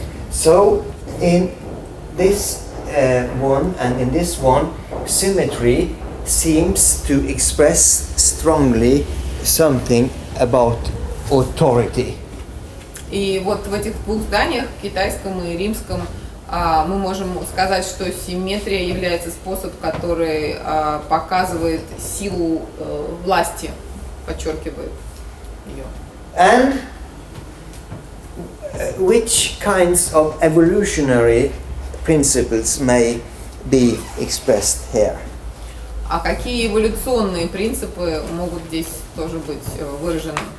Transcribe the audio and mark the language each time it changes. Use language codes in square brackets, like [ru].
[en] So in this one and in this one, symmetry seems to express strongly something about authority. [ru] И вот в этих двух зданиях, китайском и римском, мы можем сказать, что симметрия является способом, который показывает силу власти, подчеркивает ее. [en] And which kinds of evolutionary principles may be expressed here? [ru] А какие эволюционные принципы могут здесь тоже быть выражены?